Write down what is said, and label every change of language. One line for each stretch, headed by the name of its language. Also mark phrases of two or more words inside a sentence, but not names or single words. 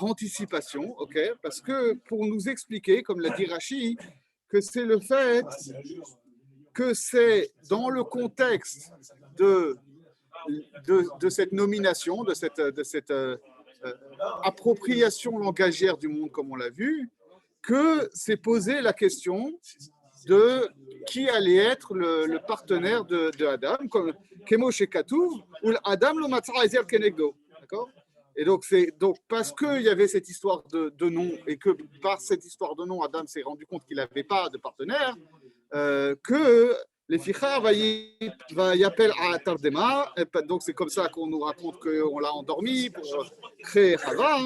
French: anticipation, okay, parce que pour nous expliquer, comme l'a dit Rashi, que c'est le fait que c'est dans le contexte de cette nomination, de cette appropriation langagière du monde, comme on l'a vu, que s'est posée la question de qui allait être le partenaire de Adam, comme
Hebrew: כמו שכתוב,
French: ou
Hebrew: אדם לא מצא עזר כנגדו.
French: D'accord? Et donc, parce qu'il y avait cette histoire de nom, et que par cette histoire de nom, Adam s'est rendu compte qu'il n'avait pas de partenaire, que les fichas va y appeler à Tardema. Donc, c'est comme ça qu'on nous raconte qu'on l'a endormi pour créer Chava.